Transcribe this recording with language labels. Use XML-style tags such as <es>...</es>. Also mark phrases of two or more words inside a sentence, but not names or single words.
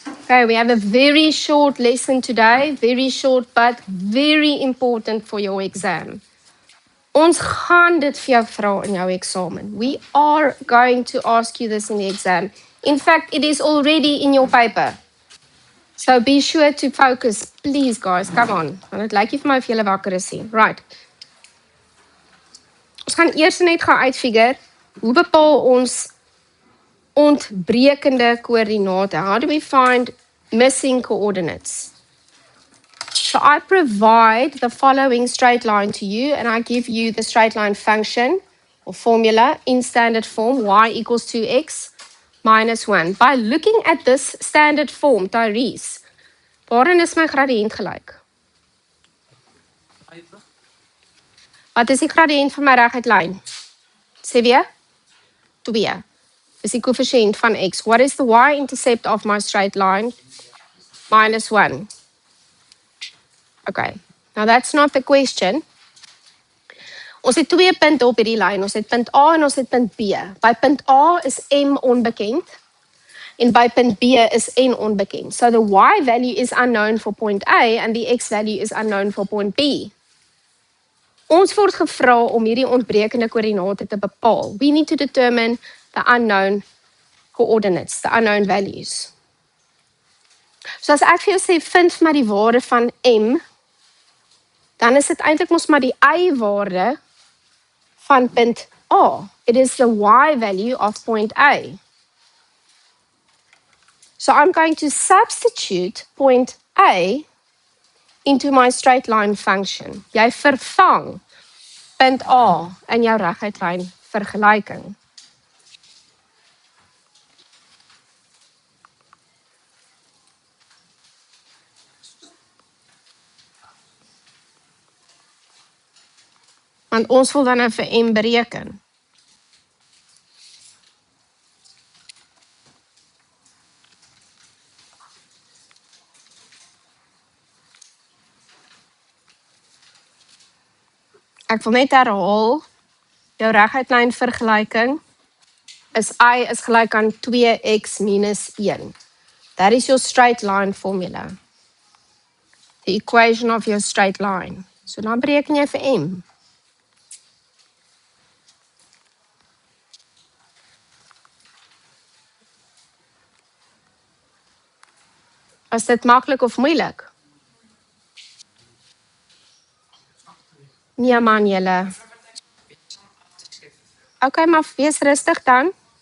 <en>Okay, we have a very short lesson today, very short but very important for your exam.</en> <af>Ons gaan dit vir jou vra in jou eksamen.</af> <en>We are going to ask you this in the exam. In fact, it is already in your paper. So be sure to focus, please guys, come on.</en> <af>Want dit lyk nie vir my of julle wakker is nie. Right. Ons gaan eers net gaan uitfigure hoe bepaal ons ontbrekende koördinate?</af> <en>How do we find missing coordinates? So I provide the following straight line to you, and I give you the straight line function or formula in standard form, y equals 2x minus 1. By looking at this standard form, Tyrese,</en> <af>waarin is my gradiënt gelyk? Wat is die gradiënt van my reguit lyn? Sê weer? 2. Is die koëffisiënt van x.</af> <en>What is the y-intercept of my straight line? Minus 1. Okay, now that's not the question.</en> <af>Ons het 2 punte op hierdie lyn. Ons het punt A en ons het punt B. By punt A is M onbekend en by punt B is N onbekend.</af> <en>So the y value is unknown for point A and the x value is unknown for point B.</en> <af>Ons word gevra om hierdie ontbrekende koördinate te bepaal.</af> <en>We need to determine the unknown coordinates, the unknown values.</en> <af>So as ek vir jou sê, vind vir my die waarde van M, dan is dit eintlik mos maar die y-waarde van punt A.</af> <en>It is the y value of point A. So I'm going to substitute point A into my straight line function.</en> <af>Jy vervang punt A in jou reguitlyn vergelyking. Want ons wil dan nou vir M bereken. Ek wil net herhaal, jou reguitlyn vergelyking is y is gelyk aan 2x minus 1.</af> <en>That is your straight line formula. The equation of your straight line.</en> <af>So dan bereken jy vir M. Is dit maklik of moeilik? Nee man, julle. Okay, maar wees rustig dan.</af>